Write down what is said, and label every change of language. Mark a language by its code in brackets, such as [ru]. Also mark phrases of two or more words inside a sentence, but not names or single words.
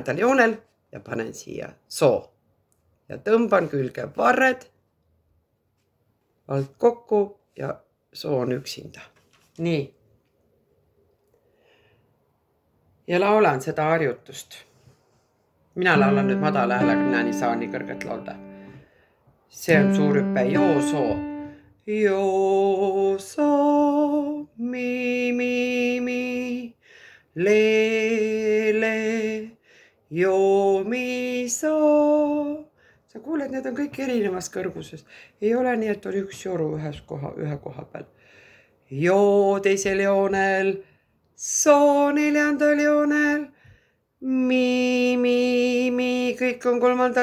[et] joonel ja panen siia soo. Ja tõmban külge varred alt kokku ja soo on üksinda. Nii. Ja laulan seda harjutust. Mina laulan nüüd madala häälega, mina ei saa nii kõrget laulda. See on suur hüpe. Joo, soo. Joo, soo, mi, le, joo, mi, soo. Sa kuuled, need on kõik erinevas kõrguses. Ei ole nii, et oli üks joru ühe koha peal. Joo teisel joonel, soo 4. joonel, mi, kõik on 3.